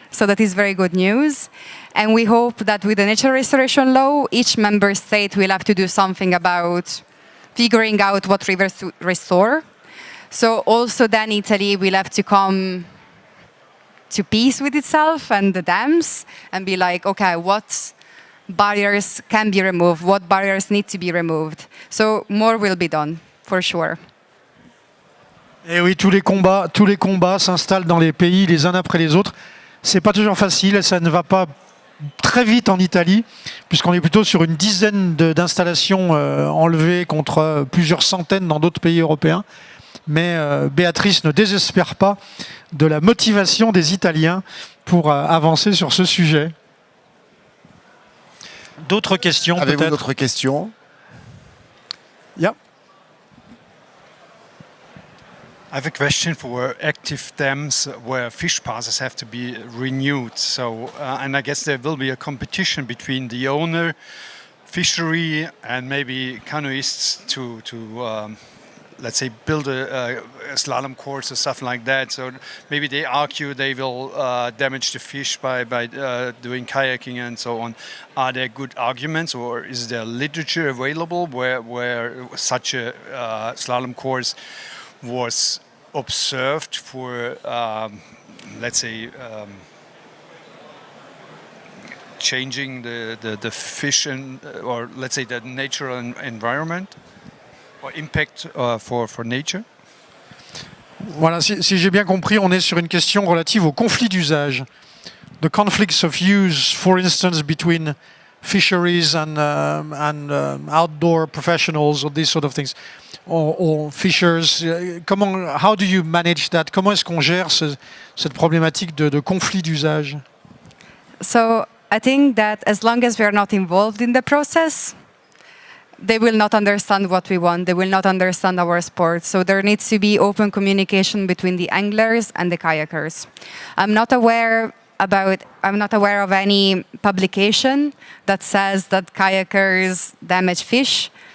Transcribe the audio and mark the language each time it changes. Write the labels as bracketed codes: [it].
[en] So that is very good news. And we hope that with the nature restoration law, each member state will have to do something about figuring out what rivers to restore. So also then Italy will have to come to peace with itself and the dams and be like, okay, what barriers can be removed, what barriers need to be removed. So more will be done, for sure. [fr] Et oui, tous les combats s'installent dans les pays les uns après les autres. C'est pas toujours facile, ça ne va pas très vite en Italie, puisqu'on est plutôt sur une dizaine d'installations enlevées contre plusieurs centaines dans d'autres pays européens. Mais Béatrice ne désespère pas de la motivation des Italiens pour avancer sur ce sujet. D'autres questions peut-être? Avez-vous d'autres questions? [en] Yeah. I have a question for active dams where fish passes have to be renewed. So, and I guess there will be a competition between the owner, fishery, and maybe canoeists to let's say, build a slalom course or stuff like that. So maybe they argue they will damage the fish by doing kayaking and so on. Are there good arguments, or is there literature available where such a slalom course was observed for, let's say, changing the fish or let's say the natural environment? Or impact for nature? [fr] Voilà, si j'ai bien compris, on est sur une question relative au conflit d'usage. [en] The conflicts of use, for instance, between fisheries and outdoor professionals or these sort of things, or fishers. How do you manage that? [fr] Comment est-ce qu'on gère cette problématique de conflit d'usage? [en] So I think that as long as we are not involved in the process, they will not understand what we want. They will not understand our sport. So there needs to be open communication between the anglers and the kayakers. I'm not aware of any publication that says that kayakers damage fish.